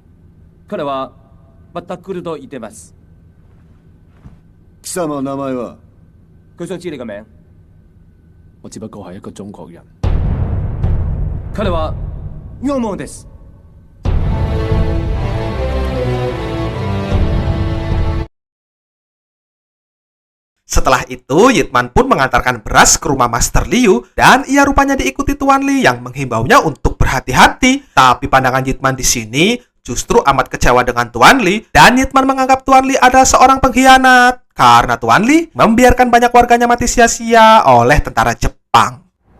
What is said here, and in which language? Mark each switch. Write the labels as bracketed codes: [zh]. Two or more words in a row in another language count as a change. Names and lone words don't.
[ja] 彼はまた来ると言ってます。貴様の名前は？ [yue] 佢想知你個名。我只不過係一個中國人。 [ja] 彼は陽門です。 [id] Setelah itu, Yitman pun mengantarkan beras ke rumah Master Liu dan ia rupanya diikuti Tuan Lee yang menghimbaunya untuk berhati-hati. Tapi pandangan Yitman di sini justru amat kecewa dengan Tuan Lee dan Yitman menganggap Tuan Lee adalah seorang pengkhianat karena Tuan Lee membiarkan banyak warganya mati sia-sia oleh tentara Jepang.